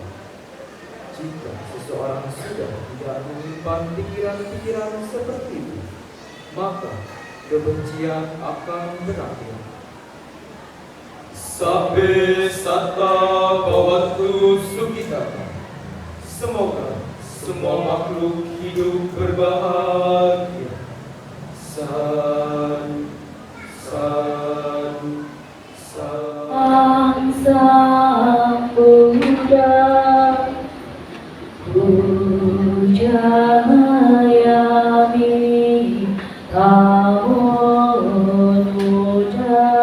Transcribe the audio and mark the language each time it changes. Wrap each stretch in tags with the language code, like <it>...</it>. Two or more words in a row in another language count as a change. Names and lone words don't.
<id>Jika seseorang sudah tidak menyimpan pikiran-pikiran seperti itu, maka kebencian akan berakhir.</id> <pi>Sabbe satta bhavatu sukhita.</pi> <id>Semoga semua makhluk hidup berbahagia.</id> <pi>Sadu, sadu, sadu. Sang Buddha Pujayami Namo Buddha</pi>